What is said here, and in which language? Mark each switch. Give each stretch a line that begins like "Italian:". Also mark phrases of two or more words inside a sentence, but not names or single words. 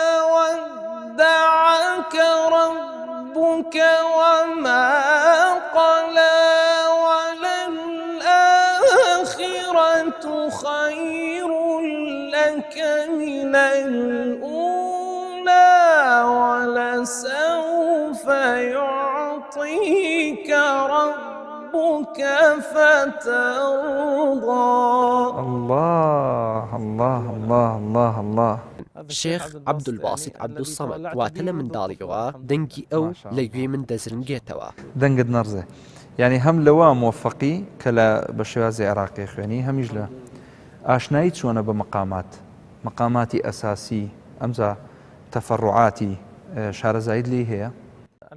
Arabic: ودعك ربك وما قلى وللآخرة خير لك من الأولى ولسوف يعطيك ربك فترضى. الله الله الله الله الله.
Central Kurdish: شێخ عەبدولباسیط عەبدوسەمەد واتە لە منداڵیەوە دەنگی ئەو لە گوێ من دەزرنگێتەوە. دەنگت نەڕزێ. یعنی هەم لەوە مۆفەقی کە لە بە شێوازی عێراقی خوێنی، هەمیش لە ئاشنایی چۆنە بە مەقاماتی ئەساسی ئەمجا تەفەڕوعاتی شارەزایت لێی هەیە؟